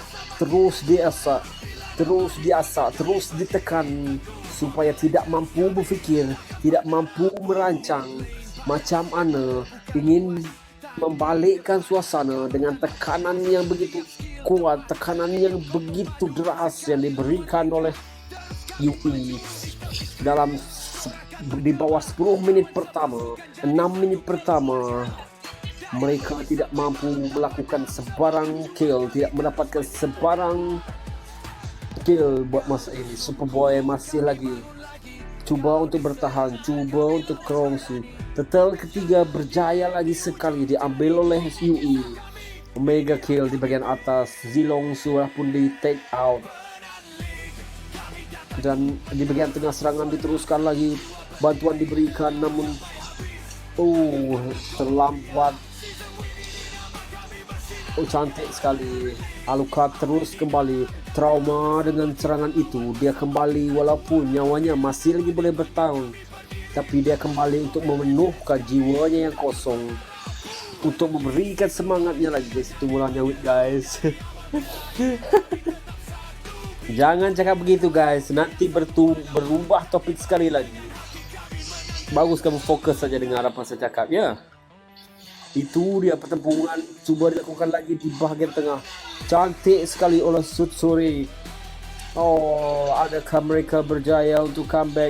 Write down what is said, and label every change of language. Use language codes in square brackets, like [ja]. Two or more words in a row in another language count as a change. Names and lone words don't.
[ms] Terus diasah, terus ditekan supaya tidak mampu berfikir, tidak mampu merancang macam mana ingin membalikkan suasana dengan tekanan yang begitu kuat, tekanan yang begitu deras yang diberikan oleh Yuki dalam di bawah 10 menit pertama, 6 menit pertama. Mereka tidak mampu melakukan sebarang kill, tidak mendapatkan sebarang kill buat masa ini. Superboy masih lagi cuba untuk bertahan, cuba untuk kongsi. Turtle ketiga berjaya lagi sekali diambil oleh UE. [en] Mega kill [ms] di bagian atas. Zilong sudah pun di [en] take out. [ms] Dan di bagian tengah serangan diteruskan lagi. Bantuan diberikan namun terlambat. Cantik sekali. Alucard terus kembali. Trauma dengan serangan itu. Dia kembali walaupun nyawanya masih lagi boleh bertahan. Tapi dia kembali untuk memenuhkan jiwanya yang kosong. Untuk memberikan semangatnya lagi guys. Itu mulanya guys. Jangan cakap begitu guys. Nanti berubah topik sekali lagi. Bagus kamu fokus saja dengan apa saya cakap ya. Itu dia pertempuran cuba dilakukan lagi di bahagian tengah. Cantik sekali oleh Tsutsuri. Adakah mereka berjaya untuk comeback?